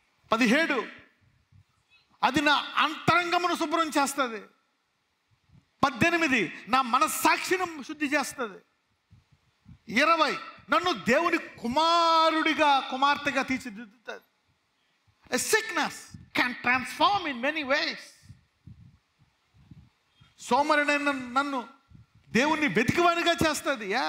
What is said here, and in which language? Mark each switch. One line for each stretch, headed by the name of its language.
Telugu: 17, అది నా అంతరంగమును శుభ్రం చేస్తుంది. 18, నా మనస్సాక్షిని శుద్ధి చేస్తుంది. 20, నన్ను దేవుని కుమారుడిగా కుమార్తెగా తీర్చిదిద్దుతుంది.
English: A sickness can transform in many ways.
Telugu: సోమరుడైన నన్ను దేవుణ్ణి వెతికివానిగా చేస్తుంది.